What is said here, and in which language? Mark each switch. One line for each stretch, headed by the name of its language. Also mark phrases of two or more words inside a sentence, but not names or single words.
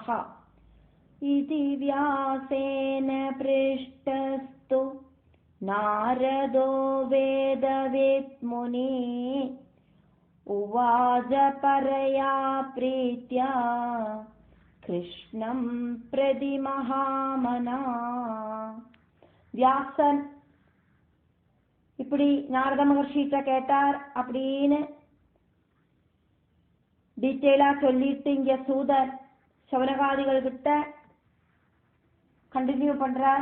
Sanskrit: ഇതി വ്യാസേന പൃഷ്ടസ്തു നാരദോ വേദവിത് മുനിഃ ഉവാച പരയാ പ്രീത്യാ കൃഷ്ണം പ്രതി മഹാമനാ.
Tamil: வியாசன் இப்படி நாரத மகர்ஷிட்ட கேட்டார் அப்படின்னு டீட்டெயிலா சொல்லிட்டு இங்க சூதர் சவனகாதிகள் கிட்ட கண்டினியூ பண்றார்.